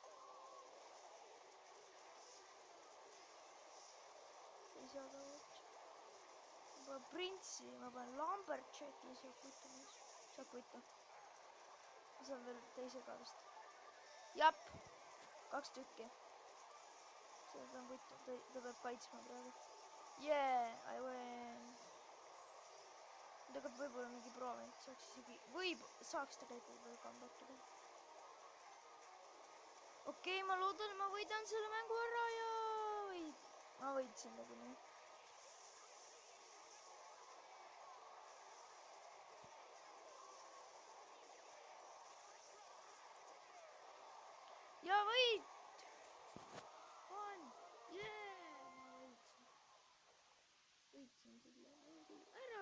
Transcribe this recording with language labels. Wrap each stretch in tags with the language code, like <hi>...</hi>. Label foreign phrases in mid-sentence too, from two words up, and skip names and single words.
<et>ei saa ka võtta. ma panen Printsi, ma panen Lumberjacki, saab võtta. ma saan veel teise ka vist. jap, 2 tükki. seda pean võtma, ta peab kaitsma praegu.</et> <en>Yeah, I win.</en> <et>tegelikult võib-olla mingi proovint saaks isegi, saaks tegelikult veel comeback ida. okei, ma loodan, ma võidan selle mängu ära ja ma võitsin nagunii. ja võit on, jee, ma võitsin selle mängu ära.</et>